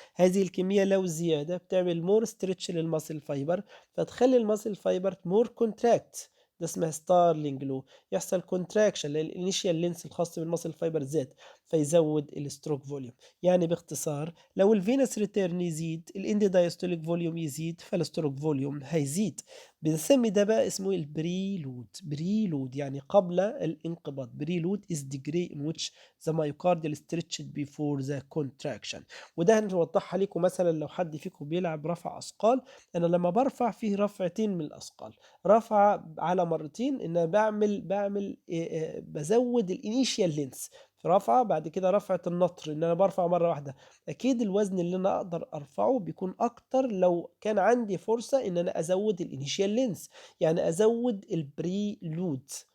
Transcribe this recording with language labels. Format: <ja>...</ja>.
<ar>هذه الكميه لو زياده بتعمل مور ستريتش للماسل فايبر، فتخلي الماسل فايبر مور كونتراكت، ده اسمها ستارلينج لو. يحصل كونتراكشن لان الانيشيال لينس الخاص بالماسل فايبر زاد، فيزود الستروك فوليوم. يعني باختصار لو الفينس ريتيرن يزيد الاند دايستوليك فوليوم يزيد، فالستروك فوليوم هيزيد. بنسمي ده بقى اسمه بريلود يعني قبل الانقباض.</ar> <en>Preload is degree in which the myocardial stretched before the contraction.</en> <ar>وده هنوضحها لكم مثلا لو حد فيكم بيلعب رفع اثقال. انا لما برفع فيه رفعتين من الاثقال، رفع على مرتين، ان بعمل بزود الانيشيال لينس في رفعه، بعد كده رفعه النطر ان انا برفع مره واحده. اكيد الوزن اللي انا اقدر ارفعه بيكون اكتر لو كان عندي فرصة ان انا ازود الانيشيال لينس، يعني ازود البري لود.</ar>